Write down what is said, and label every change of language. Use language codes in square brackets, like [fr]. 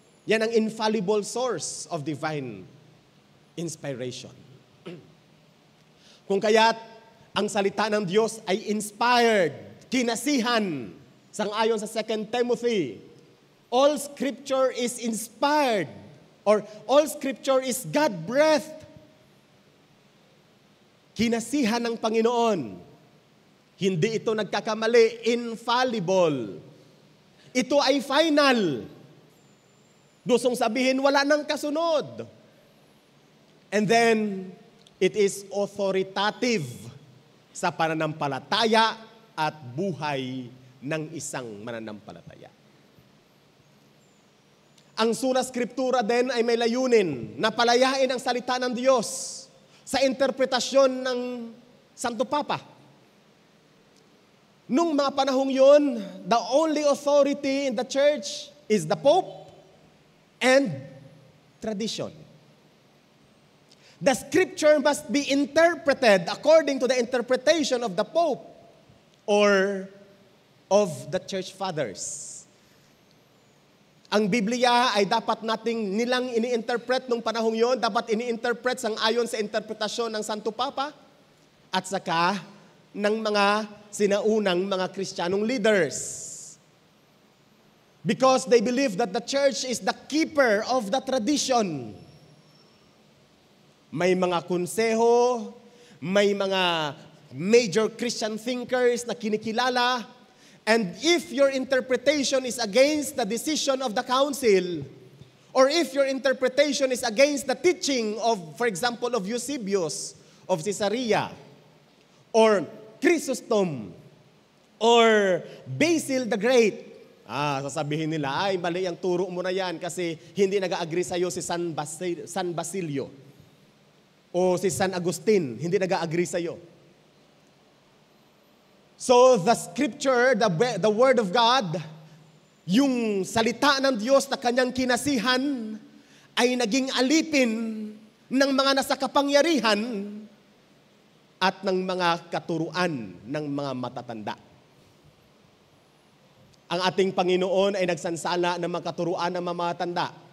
[tl] Yan ang [en] infallible source of divine inspiration. [tl] Kung kaya't ang salita ng Diyos ay inspired, kinasihan, sang-ayon sa 2 Timothy. [en] All Scripture is inspired, or all Scripture is God-breathed. [tl] Kinasihan ng Panginoon. Hindi ito nagkakamali, infallible. Ito ay final. Gustong sabihin, wala nang kasunod. [en] And then, it is authoritative [tl] sa pananampalataya at buhay ng isang mananampalataya. Ang sola scriptura din ay may layunin na palayain ang salita ng Diyos sa interpretasyon ng Santo Papa. Nung mga panahong yun, [en] the only authority in the church is the Pope and tradition. The Scripture must be interpreted according to the interpretation of the Pope or of the Church Fathers. [tl] Ang Biblia ay dapat nating nilang ini-interpret nung panahong yon, dapat ini-interpret sang-ayon sa interpretasyon ng Santo Papa at saka ng mga sinaunang mga Kristiyanong leaders. [en] Because they believe that the church is the keeper of the tradition. [tl] May mga konseho, may mga major Christian thinkers na kinikilala, [en] and if your interpretation is against the decision of the council, or if your interpretation is against the teaching of, for example, of Eusebius of Caesarea, or Chrysostom, or Basil the Great, [tl] sasabihin nila, ay mali ang turo mo na yan kasi hindi nag-agree sa'yo si San Basilio. O si San Agustin, hindi nag-agree sa'yo. [en] So the Scripture, the Word of God, [tl] yung salita ng Diyos na kanyang kinasihan ay naging alipin ng mga nasa kapangyarihan at ng mga katuruan ng mga matatanda. Ang ating Panginoon ay nagsansala ng mga katuruan ng mga matatanda.